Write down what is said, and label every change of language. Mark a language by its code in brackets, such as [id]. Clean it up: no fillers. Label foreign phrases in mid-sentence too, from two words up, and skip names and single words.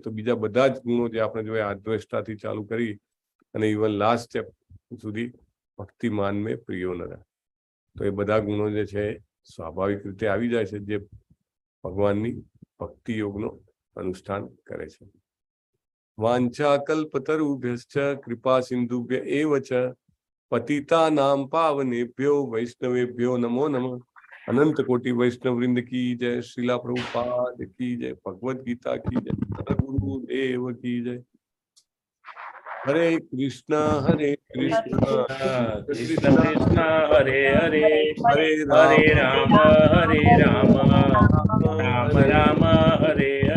[gu] તો બીજા બધા જ ગુણો જે આપણે જોયા, આદ્વેષ્ટાથી ચાલુ કરી અને [en] even last step [gu] સુધી [sa] भक्तिमान में प्रियो [gu] ન રહે. તો એ બધા ગુણો જે છે સ્વાભાવિક રીતે આવી જાય છે જે ભગવાનની ભક્તિ યોગનો અનુષ્ઠાન કરે છે. [sa] वाञ्छा कल्पतरुभ्यश्च कृपा सिंधुभ्य एव च पतितानाम पावनेभ्यो वैष्णवेभ्यो नमो नमः. [hi] अनंत कोटि वैष्णव वृंद की जय. श्रीला प्रभुपाद की जय. भगवद गीता की जय. गुरु देव की जय. [sa] हरे कृष्णा कृष्ण कृष्ण कृष्ण हरे हरे हरे हरे राम राम राम हरे हरे.